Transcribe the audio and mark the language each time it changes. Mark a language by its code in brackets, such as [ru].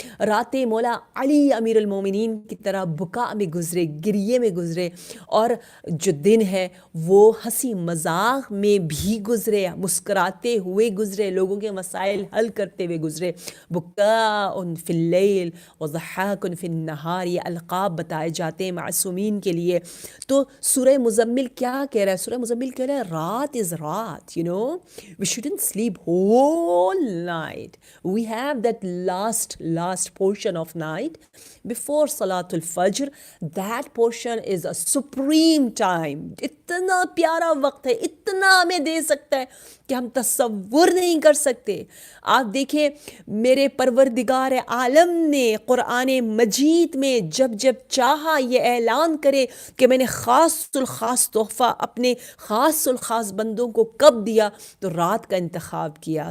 [ur] راتیں مولا علی امیر المومنین کی طرح بکا میں گزرے، گریے میں گزرے، اور جو دن ہے وہ ہنسی مذاق میں بھی گزرے، مسکراتے ہوئے گزرے، لوگوں کے مسائل حل کرتے ہوئے گزرے. [ar] بکاء فی اللیل وضحاک فی النہار، [ur] یہ القاب بتائے جاتے ہیں معصومین کے لیے. تو سورہ مزمل کیا کہہ رہا ہے؟ سورہ مزمل کہہ رہا ہے رات از رات، [en] we shouldn't sleep whole night. We have that last portion of night before Salatul Fajr. That portion is a supreme time. [ur] اتنا پیارا وقت ہے، اتنا ہمیں دے سکتا ہے کہ ہم تصور نہیں کر سکتے. آپ دیکھیں میرے پروردگار عالم نے قرآن مجید میں جب جب چاہا یہ اعلان کرے کہ میں نے خاص الخاص تحفہ اپنے خاص الخاص بندوں کو کب دیا تو رات کا انتخاب کیا.